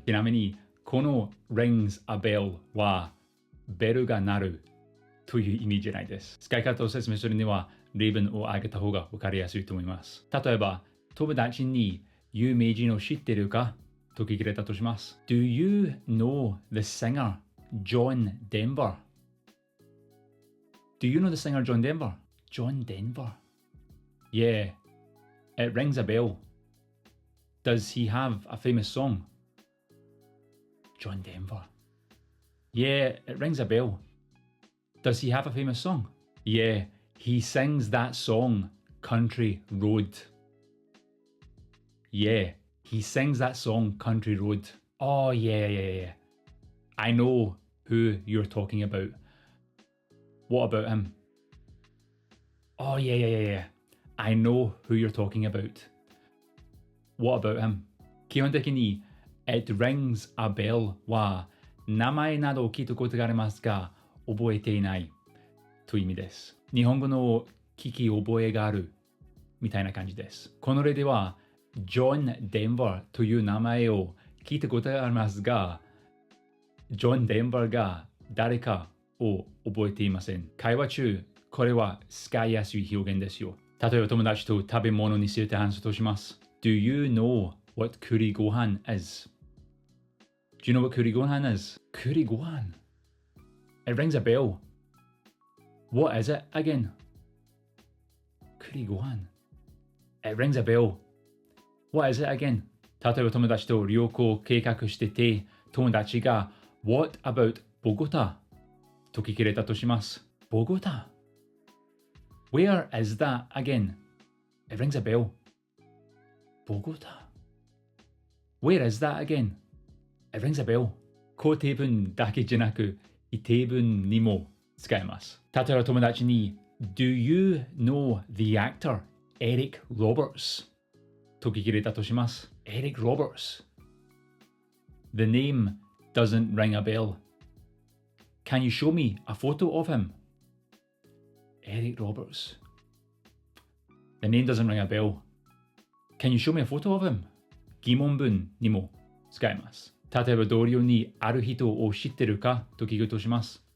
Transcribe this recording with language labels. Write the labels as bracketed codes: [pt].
[ja] ちなみに、この [en] rings a bell [ja] はベルが鳴るという意味じゃないです。使い方を説明するには例文を挙げた方が分かりやすいと思います。例えば、友達に有名人を知っているかと聞かれたとします。 [en] Do you know the singer John Denver? Do you know the singer John Denver? John Denver? Yeah, it rings a bell. Does he have a famous song? John Denver. Yeah, it rings a bell. Does he have a famous song? Yeah, he sings that song, Country Road. Yeah, he sings that song, Country Road. Oh, yeah. I know who you're talking about. What about him? Oh, yeah. I know who you're talking about. What about him? [ja] 基本的に [en] It rings a bell [ja] は名前などを聞いたことがありますが覚えていないという意味です。日本語の聞き覚えがあるみたいな感じです。この例ではジョン・デンバーという名前を聞いたことがありますがジョン・デンバーが誰かを覚えていません。会話中、これは使いやすい表現ですよ。例えば友達と食べ物について話すとします。 [en] Do you know what kuri gohan is? Do you know what kuri gohan is? Kuri gohan. It rings a bell. What is it again? Kuri gohan. It rings a bell. What is it again? [ja] 例えば友達と旅行を計画してて、友達が [en] What about Bogota? [ja] と聞かれたとします。 [en] Bogota? Where is that again? It rings a bell. Bogota. Where is that again? It rings a bell. [ja] 肯定文だけじゃなく否定文にも使えます。例えば友達に [en] Do you know the actor Eric Roberts? [ja] と聞かれたとします。Eric Roberts. [en] The name doesn't ring a bell. Can you show me a photo of him? Eric Roberts. The name doesn't ring a bell. Can you show me a photo of him? [ja] 疑問文にも使えます。例えば同僚にある人を知ってるかと聞くとします。